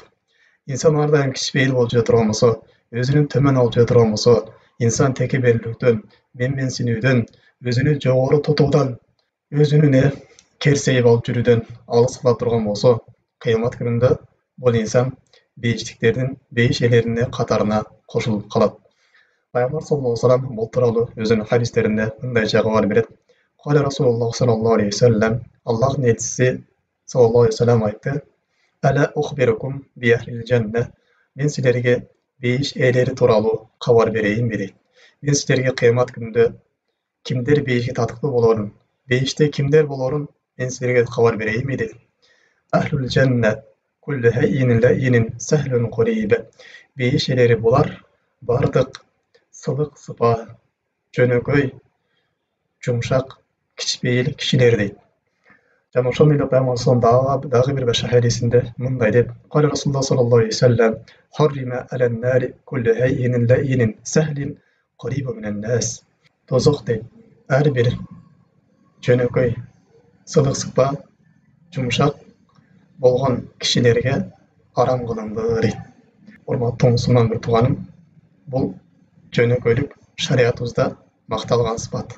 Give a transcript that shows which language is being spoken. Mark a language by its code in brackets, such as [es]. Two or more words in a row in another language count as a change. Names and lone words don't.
[ky] Инсан ар дайым кичпейил болуп жүрө турган болсо, өзүнүн төмөн алып жүрө турган болсо, инсан текеберликтен, менменсинүүдөн, өзүнү жогору тотуудан, өзүнүн керсейип алып жүрүүдөн алыс кала турган болсо, кыямат күнүндө бул инсан бейиштиктердин, бейиш ээлеринин катарына кошулуп калат. Пайгамбар [ar] صلى الله عليه وسلم [ky] бул тууралуу өзүнүн хадистеринде мындайча кабар берет. [ar] قال رسول الله صلى الله عليه وسلم, [ky] Аллахтын элчиси [ar] صلى الله عليه وسلم [ky] айтты: [ar] "ألا أخبركم بأهل الجنة." [ky] Мен силерге бейиш ээлери тууралуу кабар берейинби дейт. Мен силерге кыямат күнүндө кимдер бейишке татыктуу болорун, бейиште кимдер болорун мен силерге кабар берейинби дейт. [ar] أهل الجنة كل هين لين سهل قريب. [ky] Бейиш ээлери булар бардык сылык сыпа, жөнөкөй, жумшак, кичпейил кишилер дейт. Жана ошондой эле Пайгамбар дагы бир башка хадисинде мындай деп: [ar] "قال رسول الله صلى الله عليه وسلم حرم على النار كل هين لين سهل قريب من الناس." [ky] Тозок дейт. Ар бир жөнөкөй, сылык сыпа, жумшак болгон кишилерге арам кылынды дейт. Урматтуу мусулман бир тууганым, бул жөнөкөйлүк шариятыбызда макталган сыпат.